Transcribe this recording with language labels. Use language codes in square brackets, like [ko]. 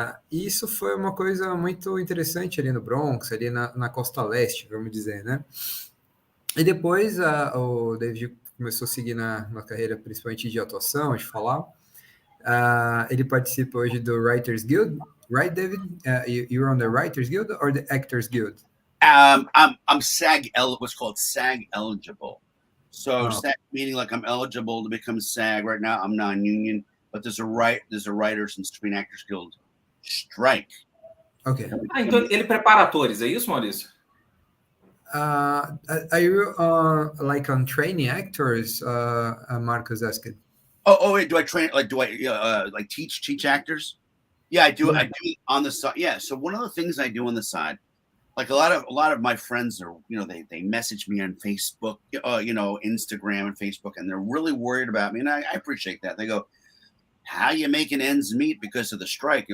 [pt] E isso foi uma coisa muito interessante ali no Bronx, ali na costa leste, vamos dizer, né? E depois o David começou a seguir na carreira principalmente de atuação, de falar. Ele participa hoje do Writers Guild, right, David? [en] You're on the Writers Guild or the Actors Guild? I'm what's called SAG eligible. So SAG meaning like I'm eligible to become SAG. Right now I'm non-union, but there's a Writers and Screen Actors Guild strike. Okay. [pt] Então ele prepara atores, é isso, Maurício? [en] Are you like on training actors? Marcus asked. Wait, do I train? Like, do I like teach actors? Yeah, I do. I do on the side. Yeah. So one of the things I do on the side, like a lot of my friends are, they message me on Facebook, Instagram and Facebook, and they're really worried about me, and I appreciate that. They go, "How you making ends meet because of the strike?